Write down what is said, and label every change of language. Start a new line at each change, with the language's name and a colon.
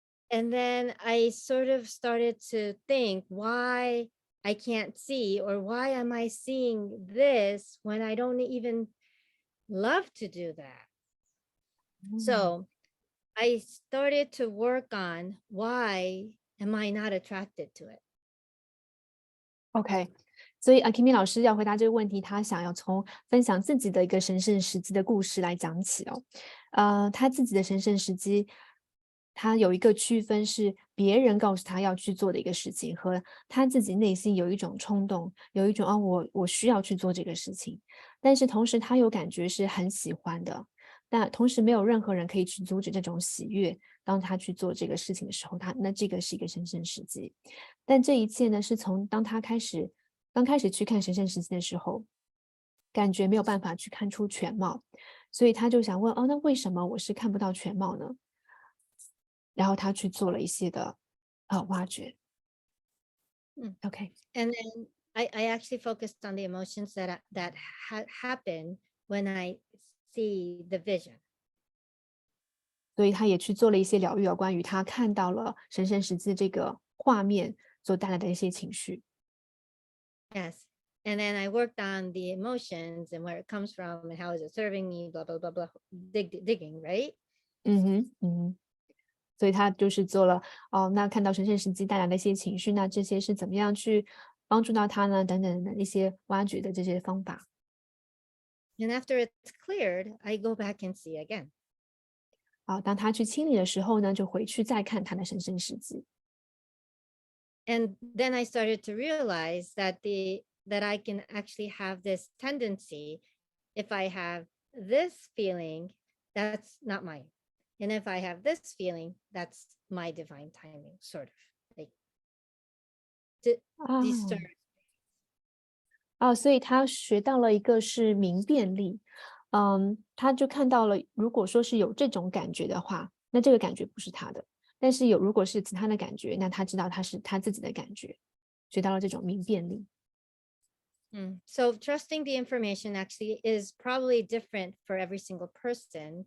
English: And then I sort of started to think why I can't see, or why am I seeing this when I don't even love to do that? So I started to work on why am I not attracted to it?
Chinese: OK，所以 Akemi 老师要回答这个问题，他想要从分享自己的一个神圣时机的故事来讲起哦。他自己的神圣时机，他有一个区分是别人告诉他要去做的一个事情，和他自己内心有一种冲动，有一种我需要去做这个事情，但是同时他有感觉是很喜欢的，但同时没有任何人可以去阻止这种喜悦。当他去做这个事情的时候，那这个是一个神圣时机。但这一切呢，是从当他刚开始去看神圣时机的时候，感觉没有办法去看出全貌，所以他就想问，那为什么我是看不到全貌呢？然后他去做了一些的挖掘。
English: OK， And then I actually focused on the emotions that happen when I see the vision.
Chinese: 所以他也去做了一些疗愈关于他看到了神圣时机这个画面所带来的一些情绪。
English: Yes. And then I worked on the emotions and where it comes from and how is it serving me, blah, blah, blah, blah, digging, right?
Chinese: 所以他就是做了那看到神圣时机带来的一些情绪，那这些是怎么样去帮助到他呢？等等的一些挖掘的这些方法。
English: And after it's cleared, I go back and see again.
Chinese: 当他去清理的时候呢，就回去再看他的神圣时机。
English: And then I started to realize that I can actually have this tendency, if I have this feeling, that's not mine. And if I have this feeling, that's my divine timing, sort of like discern.
Chinese: 所以他学到了一个是明辨力。他就看到了，如果说是有这种感觉的话，那这个感觉不是他的。但是如果是其他的感觉，那他知道他是他自己的感觉，学到了这种明辨力。
English: So trusting the information actually is probably different for every single person.